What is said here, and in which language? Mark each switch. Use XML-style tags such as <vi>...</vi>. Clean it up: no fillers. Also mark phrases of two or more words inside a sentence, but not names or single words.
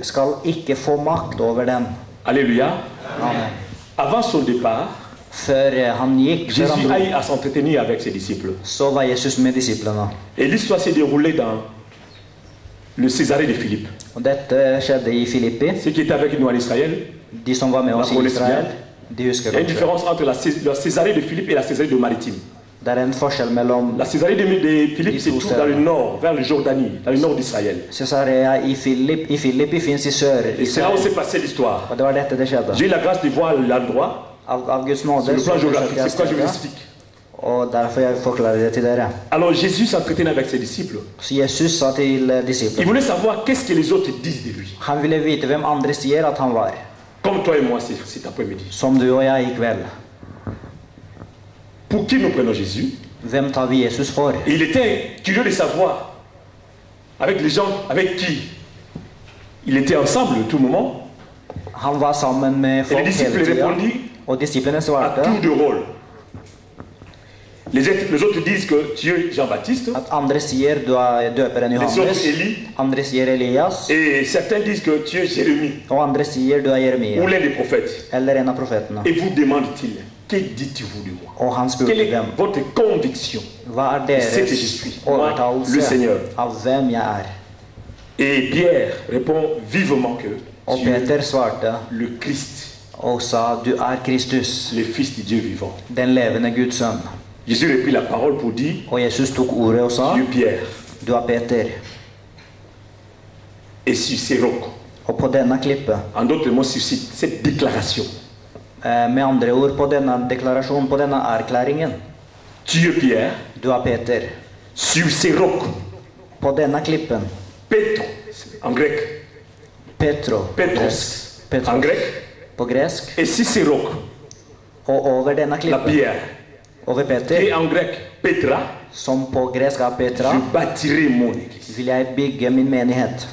<no>skal ikke få makt over dem.</no> <fr>Alléluia. Amen. Avant son départ,</fr> <no>Før han gikk, før han</no> <fr>Jésus a</fr> <no>dro,</no> <fr>eu à s'entretenir avec ses disciples.</fr> <no>så var Jesus med disiplene.</no> <fr>Et l'histoire s'est déroulée dans le Césarée de Philippe.</fr> <no>Og dette skjedde i Filippi.</no> <fr>Ceux qui étaient avec nous en Israël,</fr> <no>De som var med oss i Israel, de husker</no> <fr>il y a une</fr> <no>kanskje.</no> <fr>différence entre la Césarée de Philippe et la Césarée de Maritime.</fr> <no>Det er en forskjell mellom</no> <fr>La Césarée de Philippe se trouve dans le nord, vers le Jordanie, dans le nord d'Israël.</fr> <no>Cesarea i Filippi fins i sør.</no> <fr>Et c'est là où s'est passée l'histoire.</fr> <no>Og det var dette det skjedde.</no> <fr>J'ai eu la grâce de voir l'endroit</fr> <no>Av Guds</no> <fr>sur</fr> <no>nåde</no> <fr>le</fr> <no>så</no> <fr>plan</fr> <no>besøkte</no> <fr>géographique.</fr> <no>jeg</no> <fr>C'est pourquoi je vous</fr> <no>stedet,</no> <fr>explique.</fr> <no>og derfor jeg forklarer det til dere.</no> <fr>Alors Jésus s'entretenait avec ses disciples.</fr> <no>Så Jesus sa til</no> <fr>Il</fr> <no>disiplene,</no> <fr>voulait savoir qu'est-ce que les autres disent de lui.</fr> <no>han ville vite hvem andre sier at han var,</no> <fr>Comme toi et moi cet après-midi.</fr> <no>som du og jeg i kveld.</no> <fr>Pour qui nous prenons Jésus?</fr> <no>Hvem tar vi Jesus for?</no> <fr>Et il était curieux de savoir avec les gens avec qui il était ensemble tout le moment.</fr> <no>Han var sammen med</no> <fr>Et les</fr> <no>folk</no> <fr>disciples</fr> <no>hele tida,</no> <fr>répondit</fr> <no>og disiplene</no> <fr>à</fr> <no>svarte</no> <fr>tour de rôle. Les autres disent que tu es Jean-Baptiste,</fr> <no>at andre sier du er døperen</no> <fr>les</fr> <no>Johannes,</no> <fr>autres Élie,</fr> <no>andre sier Elias,</no> <fr>et certains disent que tu es Jérémie</fr> <no>og andre sier du er</no> <fr>ou</fr> <no>Jeremia,</no> <fr>l'un des prophètes.</fr> <no>eller en av profetene.</no> <fr>Et vous demande-t-il, que dites-vous de moi?</fr> <no>Og han spurte</no> <fr>Quelle est</fr> <no>dem,</no> <fr>votre conviction?</fr> <no>hva er</no> <fr>C'est que je</fr> <no>deres</no> <fr>suis, moi, le</fr> <no>overtalelse</no> <fr>Seigneur.</fr> <no>av hvem jeg er?</no> <fr>Et Pierre répond vivement que</fr> <no>Og</no> <fr>tu es</fr> <no>Peter svarte</no> <fr>le Christ,</fr> <no>og sa, du er Kristus,</no> <fr>le Fils du Dieu vivant.</fr> <no>den levende Guds sønn.</no> <fr>Jésus reprit la parole pour dire,</fr> <no>Og Jesus tok ordet og sa,</no> <fr>tu es Pierre,</fr> <no>du er Peter,</no> <fr>et sur ces rocs.</fr> <no>Og på denne klippet,</no> <fr>En d'autres mots, sur cette déclaration.</fr> <no>med andre ord på denne deklarasjonen, på denne erklæringen.</no> <fr>Tu es Pierre,</fr> <no>Du er Peter.</no> <fr>sur ces rocs.</fr> <no>På denne klippen,</no> <fr>Petro, en grec.</fr> <no>Petro,</no> <fr>Petros,</fr> <no>Petros,</no> <fr>en grec.</fr> <no>på gresk.</no> <fr>Et sur ces rocs,</fr> <no>Og over denne</no> <fr>la</fr> <no>klippen,</no> <fr>pierre,</fr> <no>over</no> <fr>et</fr> <no>Peter,</no> <fr>en grec, Petra,</fr> <no>som på gresk er Petra,</no> <fr>je bâtirai mon église.</fr> <no>vil jeg bygge min menighet.</no>